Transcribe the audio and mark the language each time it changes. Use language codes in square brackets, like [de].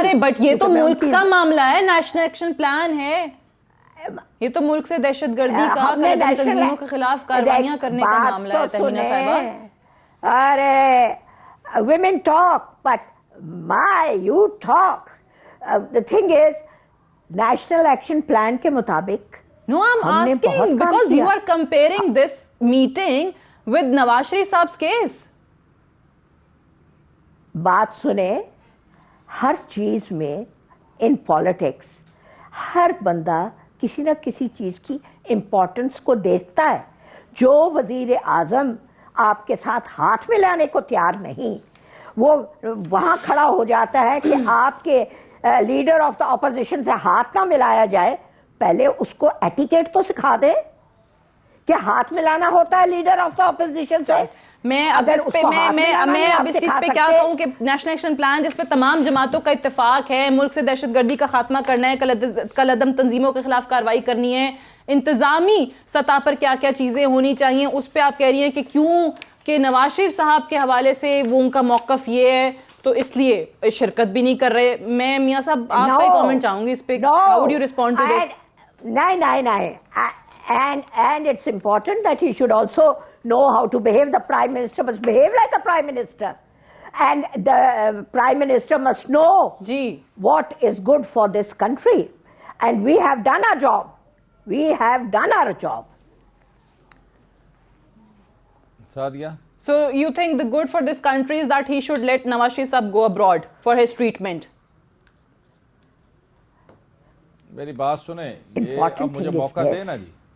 [ur] جا رہے, بٹ یہ تو ملک کا معاملہ ہے, نیشنل ایکشن پلان ہے, یہ تو ملک سے دہشت گردی کا, تنظیموں کے خلاف کارروائیاں کرنے کا معاملہ ہے. تہمینہ صاحبہ, [en] ارے women talk, but you talk. The thing is, [ur] national action plan کے مطابق [en] No, I'm asking because you are comparing this meeting with Nawaz Sharif Saab's case. [ur] بات سنیں, ہر چیز میں ان پالیٹکس ہر بندہ کسی نہ کسی چیز کی امپورٹنس کو دیکھتا ہے. جو وزیر اعظم آپ کے ساتھ ہاتھ ملانے کو تیار نہیں, وہ وہاں کھڑا ہو جاتا ہے کہ آپ کے لیڈر آف دا اپوزیشن سے ہاتھ نہ ملایا جائے. پہلے اس کو ایٹیکیٹ تو سکھا دے کہ ہاتھ ملانا ہوتا ہے لیڈر آف دا اپوزیشن سے. میں اب اس چیز پہ کیا کہوں کہ نیشنل ایکشن پلان جس پہ تمام جماعتوں کا اتفاق ہے, ملک سے دہشت گردی کا خاتمہ کرنا ہے, کل عدم تنظیموں کے خلاف کارروائی کرنی ہے, انتظامی سطح پر کیا کیا چیزیں ہونی چاہیے, اس پہ آپ کہہ رہی ہیں کہ کیوں کہ نواز شریف صاحب کے حوالے سے وہ ان کا موقف یہ ہے تو اس لیے شرکت بھی نہیں کر رہے. میں میاں صاحب آپ کا ہی کامنٹ چاہوں گی اس پہ, [en] How do you respond to this? [ur] نہیں. [en] And it's important that he should also know how to behave. The Prime Minister must behave like a Prime Minister. And the Prime Minister must know what is good for this country. And we have done our job. We have done our job. Sadia? So you think the good for this country is that he should let Nawaz Sharif Saab go abroad for his treatment? [ur] میری بات سنیں, یہ اب مجھے موقع دیں نا جی.